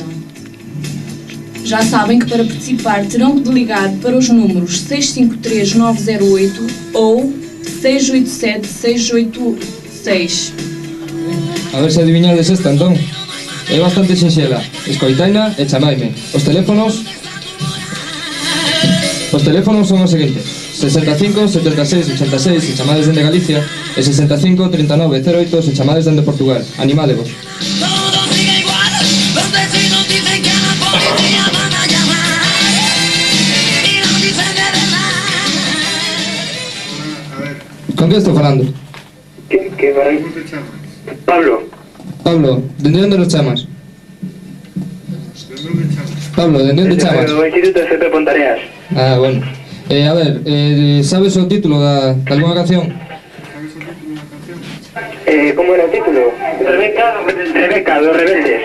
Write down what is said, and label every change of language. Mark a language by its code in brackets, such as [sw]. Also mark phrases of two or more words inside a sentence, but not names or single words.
[pt] Já sabem que para participar terão de ligar para os números 653-908 ou 687-686. [gl] A ver se adivinades esta, entón. É bastante sinxela. Escoitaina e chamaime. Os teléfonos son os seguintes: 65 76 86 se chamades dende Galicia e 65 39 08 se chamades dende Portugal. Animádevos. [es] Todo sigue igual, los vecinos dicen que a la policía van a llamar y no dicen de verdad. [gl] Con que estou falando? ¿Qué vai? Pablo. Pablo, dende onde nos chamas? Pablo, dende onde chamas? Do Instituto FP Pontareas. [es] Ah, bueno. [gl] A ver, sabes o título de alguna canción? [es] ¿Cómo era el título? Rebeca, dos rebeldes.